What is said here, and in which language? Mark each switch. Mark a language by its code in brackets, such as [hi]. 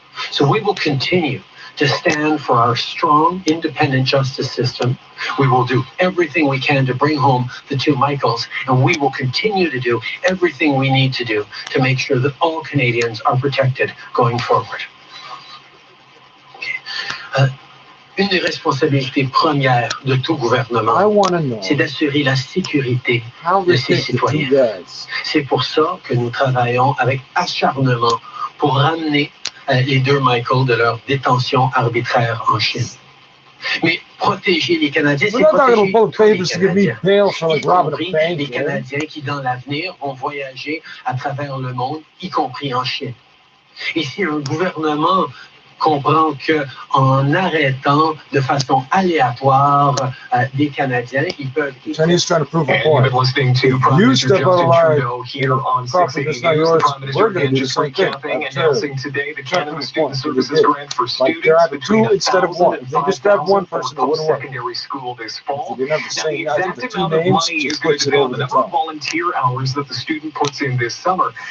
[en] So we will continue to stand for our strong, independent justice system. We will do everything we can to bring home the two Michaels, and we will continue to do everything we need to do to make sure that all Canadians are protected going forward. [fr] Une des responsabilités premières de tout gouvernement, c'est d'assurer la sécurité de ses citoyens. C'est pour ça que nous travaillons avec acharnement pour ramener les deux Michael de leur détention arbitraire en Chine. Mais protéger les Canadiens, c'est protéger tous les Canadiens, y compris les Canadiens qui, dans l'avenir, vont voyager à travers le monde, y compris en Chine. Et si un gouvernement comprend qu'en arrêtant de façon aléatoire des Canadiens, ils peuvent... [en] Chinese trying to prove a point. You've been listening to Prime Minister Justin Trudeau here on 680 News. The Prime Minister again just recapping, announcing today the Canada Student Services Grant for students between 1,000 and 5,000 for post-secondary school this fall. Now, the exact amount of money is going to depend on the number of volunteer hours that the student puts in this summer.